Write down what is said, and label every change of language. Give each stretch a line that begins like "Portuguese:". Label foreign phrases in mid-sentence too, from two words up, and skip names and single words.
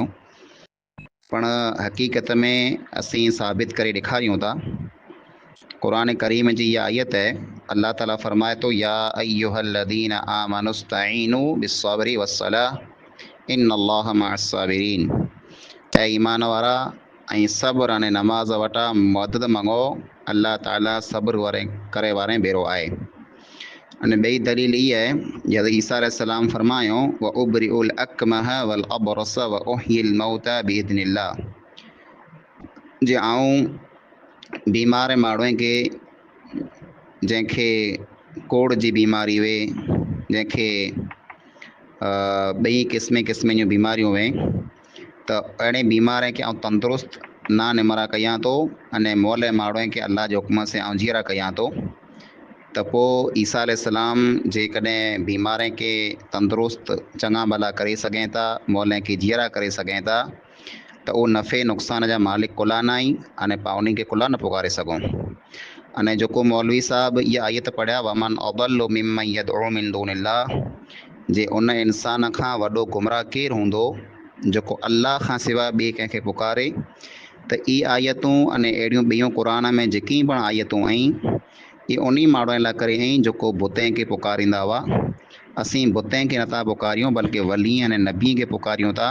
Sindhi: पण हक़ीक़त में असीं साबित करे ॾेखारियूं था। क़ुरान करीम जी इहा आयत है, अल्लाह ताला फरमाए तो
Arabic: يا أيها الذين آمنوا استعينوا بالصبر والصلاة إن الله مع الصابرين.
Sindhi: ऐं ईमान वारा ऐं सब्र अने नमाज़ वटा मदद मंगो, अल्लाह ताला सब्र करे वारे भेरो आहे। अने ॿई दलील इहा आहे जॾहिं ईसा अलैहिस्सलाम फरमायो
Arabic: وأبرئ الأكمه والأبرص وأحيي الموتى بإذن الله,
Sindhi: जे आऊं बीमार माण्हुनि खे जंहिंखे कोड़ जी बीमारी हुए, जंहिंखे ॿई क़िस्म जूं बीमारियूं हुए, त अहिड़े बीमार खे आउं तंदुरुस्त ना निमरा कयां थो अने मोले माण्हुनि खे अल्लाह जे हुक्म से आउं जीअरा कयां थो। त पोइ ईसा अलैहिस्सलाम जेकॾहिं बीमार खे तंदुरुस्त चङा भला करे सघनि था, मोले खे जीअरा करे सघनि था, त उहो नफ़े नुक़सान जा मालिक कुला न आहिनि अने पाण उन्हनि खे कुला न पुकारे सघूं। अने जेको मौलवी साहब इहा आयत पढ़िया
Arabic: ومن أضل ممن يدعو من دون الله,
Sindhi: जे उन इंसान खां वॾो गुमराह केरु हूंदो जेको अल्लाह खां सवाइ ॿिए कंहिंखे पुकारे। त ई आयतूं अने अहिड़ियूं ॿियूं क़ुरान में जेकी पण आयतूं आहिनि इहे उन माण्हुनि लाइ करे आहिनि जेको बुतनि खे पुकारींदा हुआ। असीं बुतनि खे नथा पुकारियूं बल्कि वली अने नबी खे पुकारियूं था।